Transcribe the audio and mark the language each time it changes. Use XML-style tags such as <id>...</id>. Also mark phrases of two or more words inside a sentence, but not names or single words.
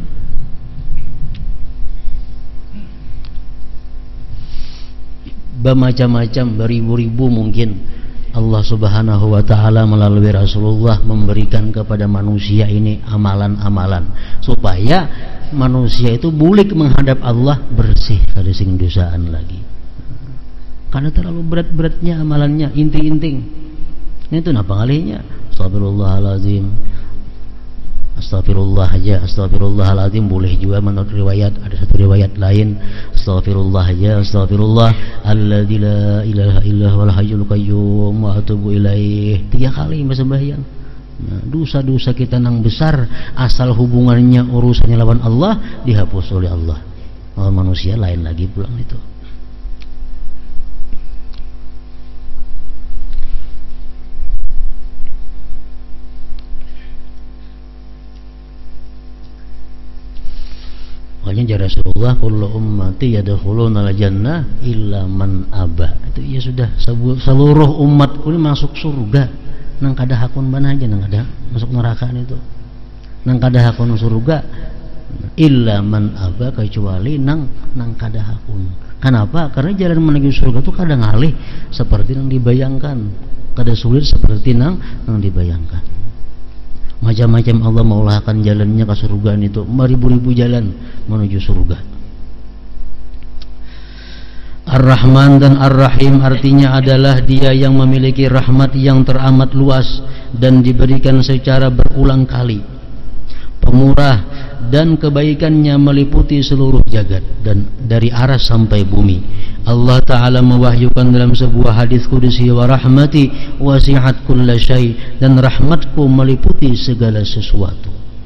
<bjn>Bermacam-macam, beribu-ribu mungkin Allah</bjn> <ar>سبحانه وتعالى</ar> <bjn>melalui Rasulullah memberikan kepada manusia ini amalan-amalan supaya manusia itu bulik menghadap Allah bersih kada sing dosaan lagi. Karena terlalu berat-beratnya amalannya, inting-inting. Itu napa ngalihnya? Astagfirullahalazim. Astagfirullah aja, astagfirullahaladzim boleh juga menurut riwayat. Ada satu riwayat lain, astagfirullah aja,</bjn> <ar>أستغفر الله الذي لا إله إلا هو الحي القيوم وأتوب إليه</ar> <bjn>3 kali sembahyang. Nah, dosa-dosa kita nang besar asal hubungannya urusannya lawan Allah dihapus oleh Allah. Lawan manusia lain lagi pulang itu. Makanya jara Rasulullah</bjn> <ar>كل أمتي يدخلون الجنة إلا من أبى.</ar> <bjn>Itu ya sudah seluruh umatku ini masuk surga. Nang kada hakun mana aja nang kada masuk neraka itu. Nang kada hakun surga</bjn> <ar>إلا من أبى</ar> <bjn>kecuali nang kada hakun. Kenapa? Karena jalan menuju surga itu kada ngalih seperti yang dibayangkan. Kada sulit seperti nang dibayangkan. Macam-macam Allah maulahkan jalannya ke surga itu, beribu-ribu jalan menuju surga.</bjn> <id>Ar-Rahman dan Ar-Rahim artinya adalah Dia yang memiliki rahmat yang teramat luas dan diberikan secara berulang kali. Pemurah dan kebaikannya meliputi seluruh jagat dan dari aras sampai bumi. Allah Ta'ala mewahyukan dalam sebuah hadis qudsi,</id> <ar>ورحمتي وسعت كل شيء,</ar> <id>dan rahmatku meliputi segala sesuatu.</id>